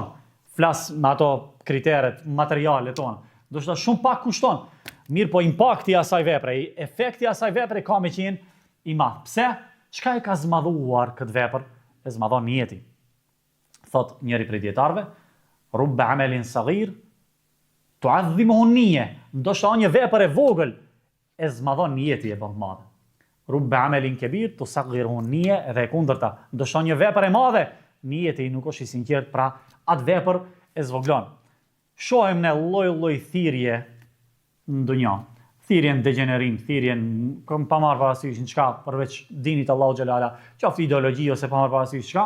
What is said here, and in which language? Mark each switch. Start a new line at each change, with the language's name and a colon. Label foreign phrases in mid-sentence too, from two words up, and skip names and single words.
Albanian: Flas me ato kriteret materiale tona. Ndoshta shumë pak kushton. Mirë po impakti i asaj vepre, efekti i asaj vepre ka me qenë i madh. Pse? Çka e ka zmadhuar këtë vepër? E zmadhon niyeti. Thot njëri prej dietarëve:
Arabic: "رب عمل صغير تعظمه النية."
Albanian: Ndoshta një vepër e vogël e zmadhon niyeti e bën të madhe.
Arabic: رب عمل كبير تصغره النية,
Albanian: edhe e kundërta. Ndoshta një vepër e madhe, niyeti nuk është i sinqert, pra atë vepër e zvoglon. Shohim në lloj-lloj thirrje në dunjë. Thirrjen degenerim, thirrjen kom pa marrë parasysh çka përveç dinit Allahu xhalala, qoftë ideologji ose pa marrë parasysh çka.